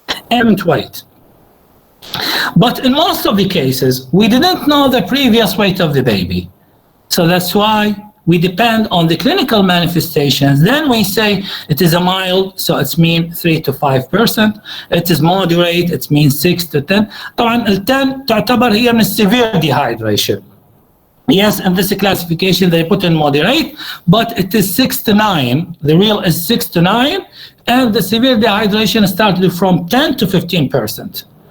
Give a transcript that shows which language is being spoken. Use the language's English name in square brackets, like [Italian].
[English] And weight. But in most of the cases, we didn't know the previous weight of the baby. So that's why we depend on the clinical manifestations. Then we say it is a mild, so it's mean 3 to 5%. It is moderate, it means 6 to 10. [Arabic] طبعا ال 10 تعتبر هي من severe dehydration. [English] Yes, in this classification they put in moderate, but it is 6 to 9. The real is 6 to 9, and the severe dehydration started from 10 to 15%.